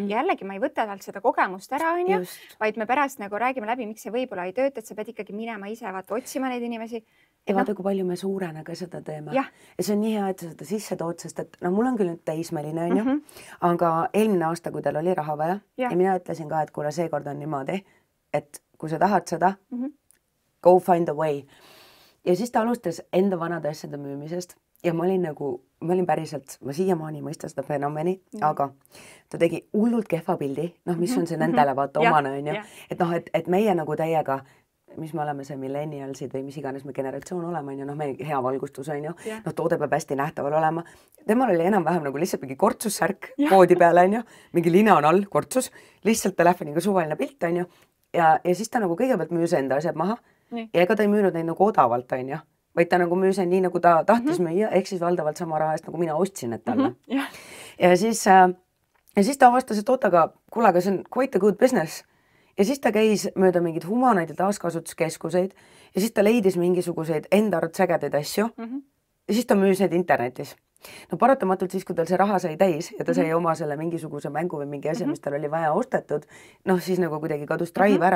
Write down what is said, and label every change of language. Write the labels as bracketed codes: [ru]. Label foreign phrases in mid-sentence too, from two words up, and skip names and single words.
[et] Ja jällegi ma ei võta talt seda kogemust ära, onju, vaid me pärast nagu räägime läbi, miks see võib-olla ei tööta, et sa pead ikkagi minema ise, vaata, otsima neid inimesi. Ja vaata, kui palju me suurena ka seda teeme. Ja see on nii hea, et sa seda sisse tood, sest et mul on küll nüüd teismeline, onju, aga eelmine aasta, kui tal oli raha vaja ja mina ütlesin ka, et kuule, seekord on niimoodi, et kui sa tahad seda, [en] go find a way. [et] Ja siis ta alustas enda vanade asjade müümisest ja ma olin päriselt, ma siiamaani ei mõista seda fenomeni, aga ta tegi hullult kehva pildi, mis on see nendele vaata omane, onju. Et noh, et meie nagu täiega mis me oleme see millennialsid või mis iganes me generatsioon oleme, onju, me hea valgustus, onju, toode peab hästi nähtaval olema. Temal oli enam-vähem nagu lihtsalt mingi kortsussärk poodi peale, onju, mingi lina on all, kortsus, lihtsalt telefoniga suvaline pilt, onju. Ja siis ta nagu kõigepealt müüs enda asjad maha ja ega ta ei müünud neid nagu odavalt, onju, vaid ta nagu müüs nii, nagu ta tahtis müüa, ehk siis valdavalt sama raha eest, nagu mina ostsin, et talle. Ja siis ta avastas, et oota, kuule, aga see on [en] quite a good business. [et] Ja siis ta käis mööda mingid humanaid ja taaskasutuskeskuseid ja siis ta leidis mingisuguseid enda arvut sägedaid asju ja siis ta müüs neid internetis. No paratamatult siis, kui tal see raha sai täis ja ta sai oma selle mingisuguse mängu või mingi asja, mis tal oli vaja ostetud, siis nagu kuidagi kadus drive ära.